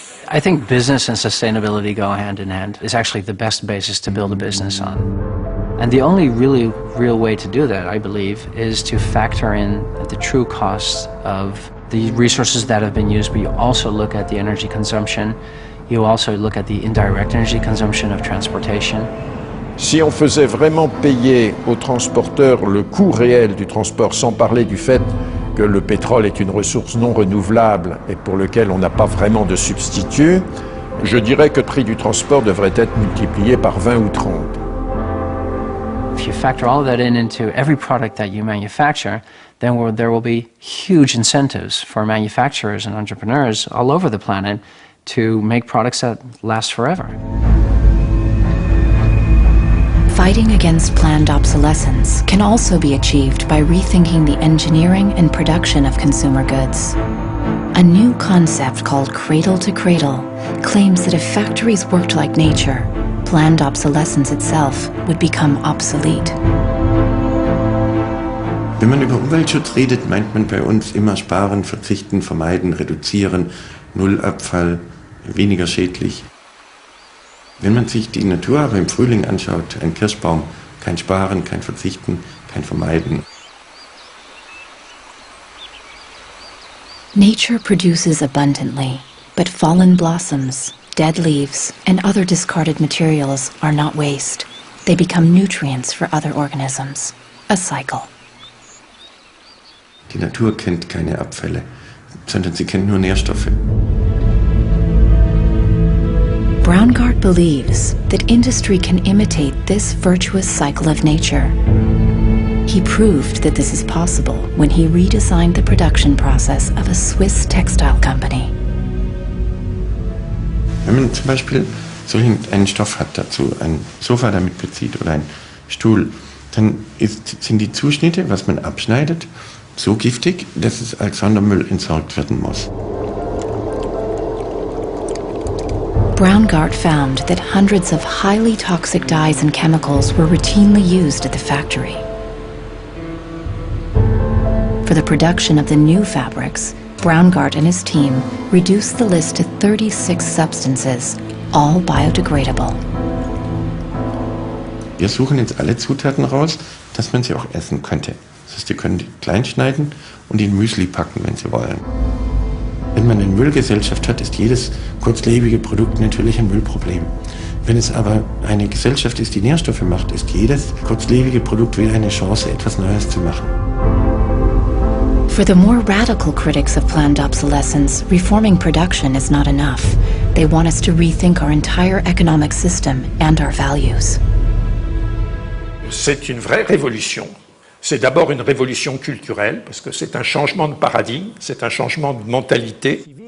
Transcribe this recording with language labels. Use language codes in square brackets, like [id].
[en] I think business and sustainability go hand in hand. It's actually the best basis to build a business on. And the only really real way to do that, I believe, is to factor in the true costs of the resources that have been used, but you also look at the energy consumption, you also look at the indirect energy consumption of transportation. [fr] Si on faisait vraiment payer aux transporteurs le coût réel du transport, sans parler du fait que le pétrole est une ressource non renouvelable et pour lequel on n'a pas vraiment de substitut, je dirais que le prix du transport devrait être multiplié par 20 ou 30. [en] If you factor all of that into every product that you manufacture, then there will be huge incentives for manufacturers and entrepreneurs all over the planet to make products that last forever. Fighting against planned obsolescence can also be achieved by rethinking the engineering and production of consumer goods. A new concept called cradle to cradle claims that if factories worked like nature, planned obsolescence itself would become obsolete. [de] Wenn man über Umweltschutz redet, meint man bei uns immer sparen, verzichten, vermeiden, reduzieren, Nullabfall, weniger schädlich. Wenn man sich die Natur aber im Frühling anschaut, ein Kirschbaum, kein Sparen, kein Verzichten, kein Vermeiden. [en] Nature produces abundantly, but fallen blossoms, dead leaves, and other discarded materials are not waste. They become nutrients for other organisms. A cycle. [de] Die Natur kennt keine Abfälle, sondern sie kennt nur Nährstoffe. [en] Braungart believes that industry can imitate this virtuous cycle of nature. He proved that this is possible when he redesigned the production process of a Swiss textile company. [de] Wenn man zum Beispiel so einen Stoff hat, dazu ein Sofa damit bezieht oder ein Stuhl, dann sind die Zuschnitte, was man abschneidet, so giftig, dass es als Sondermüll entsorgt werden muss. [en] Braungart found that hundreds of highly toxic dyes and chemicals were routinely used at the factory. For the production of the new fabrics, Braungart and his team reduced the list to 36 substances, all biodegradable. [de] Wir suchen jetzt alle Zutaten raus, dass man sie auch essen könnte. Das heißt, ihr könnt klein schneiden und in Müsli packen, wenn Sie wollen. Wenn man eine Müllgesellschaft hat, ist jedes kurzlebige Produkt natürlich ein Müllproblem. Wenn es aber eine Gesellschaft ist, die Nährstoffe macht, ist jedes kurzlebige Produkt wieder eine Chance, etwas Neues zu machen. [en] For the more radical critics of planned obsolescence, reforming production is not enough. They want us to rethink our entire economic system and our values. [fr] C'est une vraie révolution. C'est d'abord une révolution culturelle, parce que c'est un changement de paradigme, c'est un changement de mentalité.